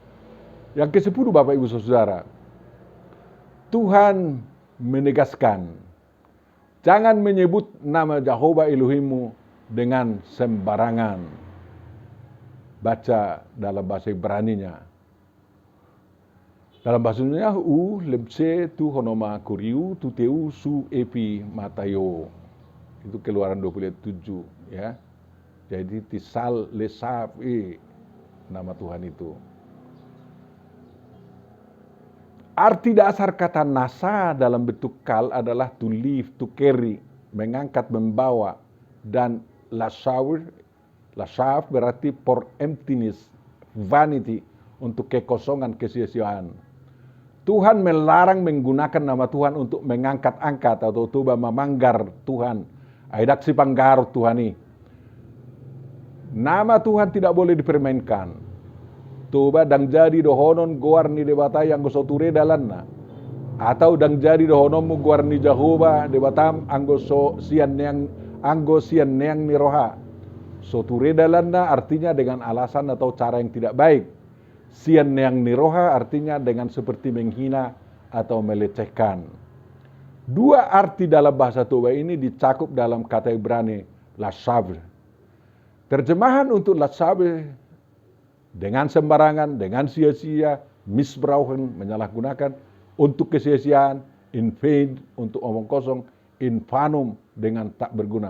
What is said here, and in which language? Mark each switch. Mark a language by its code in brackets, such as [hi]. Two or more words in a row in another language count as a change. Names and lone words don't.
[id] Yang ke-10, Bapak Ibu Saudara, Tuhan menegaskan, jangan menyebut nama Jehovah Elohimmu dengan sembarangan. Baca dalam bahasa Ibraninya. Dalam bahasa Indonesia, [el] λήμψῃ τὸ ὄνομα κυρίου τοῦ θεοῦ σου ἐπὶ ματαίῳ. [id] Itu Keluaran 27 ya. Jadi Tisal Lesafi nama Tuhan itu. Arti dasar kata nasa dalam bentuk kal adalah [en] to live, to carry, [id] mengangkat, membawa. Dan lasaw berarti [en] for emptiness, vanity, [id] untuk kekosongan, kesia-siaan. Tuhan melarang menggunakan nama Tuhan untuk mengangkat-angkat atau tuba memanggar Tuhan. [bbc] Aidak si panggarut Tuhan ini. [id] Nama Tuhan tidak boleh dipermainkan. [bbc] Tuba dang jadi dohonon goar ni debata yang gosoture dalanna. Atau dang jadi dohonon mu goar ni Jehovah debatam anggo sian neang ni roha. [id] Soture dalanna artinya dengan alasan atau cara yang tidak baik. Sian neang ni roha artinya dengan seperti menghina atau melecehkan. Dua arti dalam bahasa Toba ini dicakup dalam kata Ibrani lashav. Terjemahan untuk lashav dengan sembarangan, dengan sia-sia, misbrauchen, menyalahgunakan, untuk kesia-siaan, [en] in vain, [id] untuk omong kosong, infanum, dengan tak berguna.